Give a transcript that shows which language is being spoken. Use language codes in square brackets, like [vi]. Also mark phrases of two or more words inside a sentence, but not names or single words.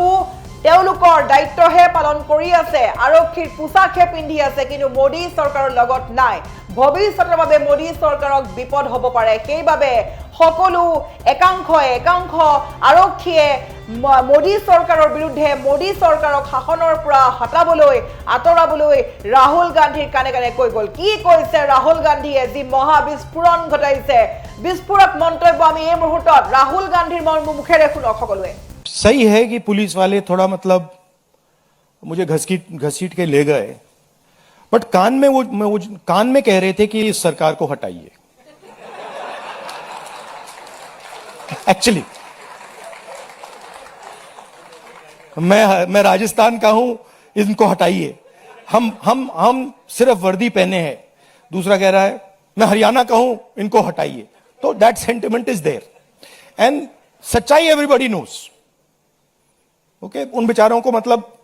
[as] তেওঁলোকৰ দায়িত্বহে পালন কৰি আছে আৰক্ষীৰ পোছাকহে পিন্ধি আছে কিন্তু মোদী চৰকাৰৰ লগত নাই ভৱিষ্যতৰ বাবে মোদী চৰকাৰক বিপদ হ'ব পাৰে সেইবাবে সকলো একাংশ আৰক্ষীয়ে মোদী চৰকাৰৰ বিৰুদ্ধে মোদী চৰকাৰক শাসনৰ পৰা হটাবলৈ আঁতৰাবলৈ ৰাহুল গান্ধীৰ কানে কানে কৈ গ'ল কি কৈছে ৰাহুল গান্ধীয়ে যি মহাবিস্ফোৰণ ঘটাইছে বিস্ফোৰক মন্তব্য আমি এই মুহূৰ্তত ৰাহুল গান্ধীৰ মুখেৰে শুনক সকলোৱে [hi] सही है कि पुलिस वाले थोड़ा मतलब मुझे घसीट के ले गए बट कान में कह रहे थे कि इस सरकार को हटाइए एक्चुअली मैं राजस्थान का हूं इनको हटाइए हम सिर्फ वर्दी पहने हैं दूसरा कह रहा है मैं हरियाणा का हूं इनको हटाइए तो [en] that sentiment is there and [hi] सच्चाई [en] everybody knows okay [hi] उन बेचारों को मतलब